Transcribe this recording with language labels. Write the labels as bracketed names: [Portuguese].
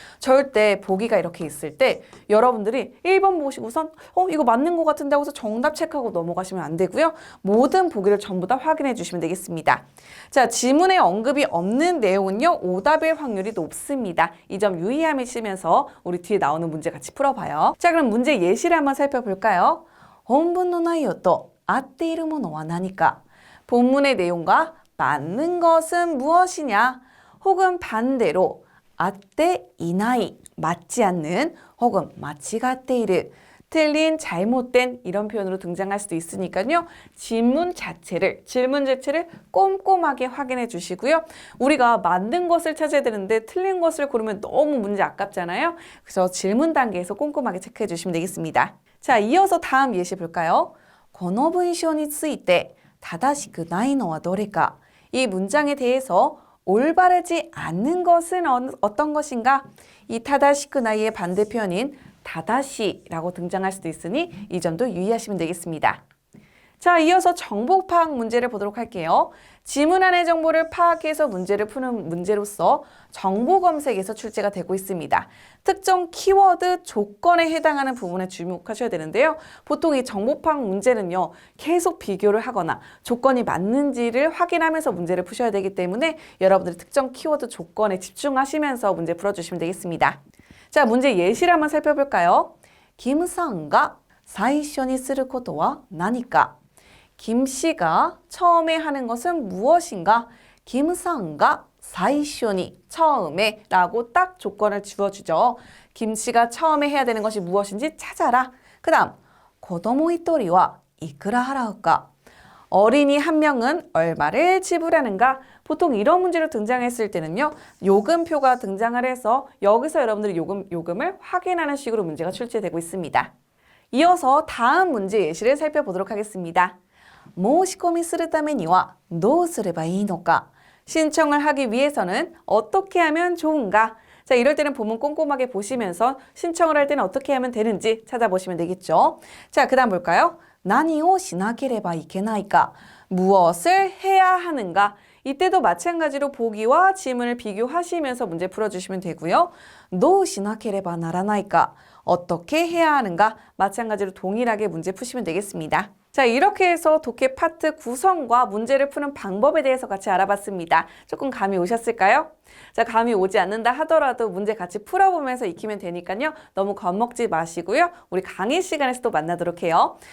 [Korean] 절대 보기가 이렇게 있을 때 여러분들이 1번 보시고선 이거 맞는 것 같은데 하고서 정답 체크하고 넘어가시면 안 되고요. 모든 보기를 전부 다 확인해 주시면 되겠습니다. 자, 지문에 언급이 없는 내용은요. 오답일 확률이 높습니다. 이 점 유의하시면서 우리 뒤에 나오는 문제 같이 풀어봐요. 자, 그럼 문제 예시를 한번 살펴볼까요? [Japanese] 本文の内容と合っているものは何か? [Korean] 본문의 내용과 맞는 것은 무엇이냐? 혹은 반대로 [Japanese] 合っていない [Korean] 맞지 않는 혹은 [Japanese] 間違っている [Korean] 틀린, 잘못된 이런 표현으로 등장할 수도 있으니까요. 질문 자체를 꼼꼼하게 확인해 주시고요. 우리가 맞는 것을 찾아야 되는데 틀린 것을 고르면 너무 문제 아깝잖아요. 그래서 질문 단계에서 꼼꼼하게 체크해 주시면 되겠습니다. 자, 이어서 다음 예시 볼까요? [Japanese] この文章について正しくないのはどれか? [Korean] 이 문장에 대해서 올바르지 않는 것은 어떤 것인가? 이 타다시크 나이의 반대 표현인 다다시라고 등장할 수도 있으니 이 점도 유의하시면 되겠습니다. 자, 이어서 정보 파악 문제를 보도록 할게요. 지문 안의 정보를 파악해서 문제를 푸는 문제로서 정보 검색에서 출제가 되고 있습니다. 특정 키워드 조건에 해당하는 부분에 주목하셔야 되는데요. 보통 이 정보 파악 문제는요. 계속 비교를 하거나 조건이 맞는지를 확인하면서 문제를 푸셔야 되기 때문에 여러분들이 특정 키워드 조건에 집중하시면서 문제 풀어주시면 되겠습니다. 자, 문제 예시를 한번 살펴볼까요? [Japanese] 김상가 最初にすることは何か? [Korean] 김 씨가 처음에 하는 것은 무엇인가? 김상가 [Japanese] 最初に [Korean] 처음에 라고 딱 조건을 주어주죠. 김 씨가 처음에 해야 되는 것이 무엇인지 찾아라. 그 다음 [Japanese] 子供一人はいくら払うか? [Korean] 어린이 한 명은 얼마를 지불하는가? 보통 이런 문제로 등장했을 때는요. 요금표가 등장을 해서 여기서 여러분들이 요금을 확인하는 식으로 문제가 출제되고 있습니다. 이어서 다음 문제 예시를 살펴보도록 하겠습니다. [Japanese] 申し込みするためにはどうすればいいのか? [Korean] 신청을 하기 위해서는 어떻게 하면 좋은가? 자, 이럴 때는 본문 꼼꼼하게 보시면서 신청을 할 때는 어떻게 하면 되는지 찾아보시면 되겠죠. 자, 그 다음 볼까요? [Japanese] 何をしなければいけないか? [Korean] 무엇을 해야 하는가? 이때도 마찬가지로 보기와 지문을 비교하시면서 문제 풀어주시면 되고요. [Japanese] どうしなければならないか? [Korean] 어떻게 해야 하는가? 마찬가지로 동일하게 문제 푸시면 되겠습니다. 자, 이렇게 해서 독해 파트 구성과 문제를 푸는 방법에 대해서 같이 알아봤습니다. 조금 감이 오셨을까요? 자, 감이 오지 않는다 하더라도 문제 같이 풀어보면서 익히면 되니까요. 너무 겁먹지 마시고요. 우리 강의 시간에서 또 만나도록 해요.